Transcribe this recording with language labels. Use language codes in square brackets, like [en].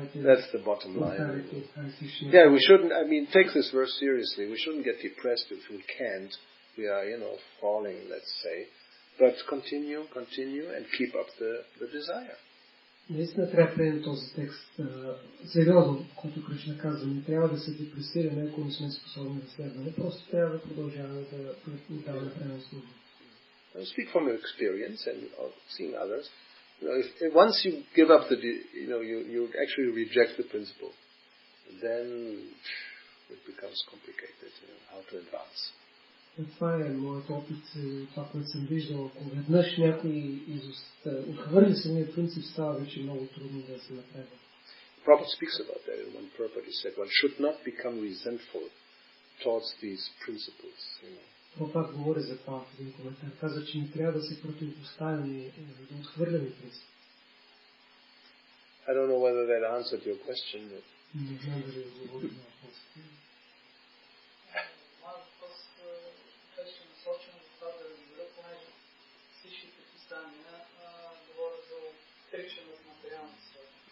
[en] That's the bottom line. Yeah, we shouldn't, take this verse seriously. We shouldn't get depressed if we can't. We are, falling, let's say. But continue and keep up the desire. [bg] Наистина трябва да приемем този текст сериозно, който Кришна казва. Не трябва да се депресираме, ако не сме способни да следваме. Просто трябва да продължаваме да даваме време служба. [en] Speak from your experience and seeing others. If once you give up you actually reject the principle, then it becomes complicated, how to advance. [bg] Това е моят опит, това, което съм виждал. Ако веднъж някой отхвърли самия принцип, става вече много трудно да се напредва. [en] Prabhupada speaks about that in one purport. He said one should not become resentful towards these principles. [bg] Прабхупада говори за това в един коментар. Каза, че не трябва да се противопоставяме, да отхвърляме принцип. [en] I don't know whether that answered your question. [bg] Не знам дали отговори на въпроса. Моят въпрос беше насочен за това да разбера, понеже всичките писания говорят за отричане от материалния свят.